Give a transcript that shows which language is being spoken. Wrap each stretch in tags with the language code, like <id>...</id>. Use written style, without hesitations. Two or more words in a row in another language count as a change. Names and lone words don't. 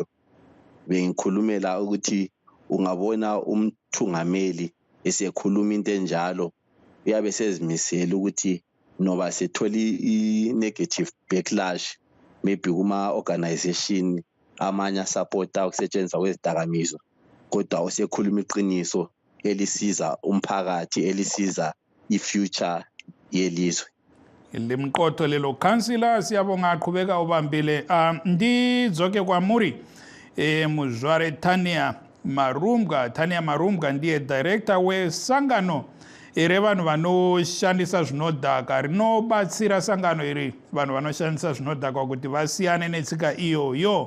<nd>Bengikhulumela ukuthi ungabona umthungameli esekhuluma into enjalo uyabe sezimisela ukuthi noba setholi i-</nd> <en>negative backlash maybe</en> <nd>kuma-organization amanye asupporta ukusetshenziswa kwezidakamizwa, kodwa usekhuluma iqiniso elisiza umphakathi, elisiza i-future yelizwe. Limqotho lelo councillor siyabonga aqhubeka ubambile.</nd> <sn>Ndizoke kwa muri muzware Tania Marumga ndiye director wesangano iri vanhu vanoshandisa zvinodhaka, rinobatsira sangano iri vanhu vanoshandisa zvinodhaka kuti vasiyane netsika iyoyo.</sn>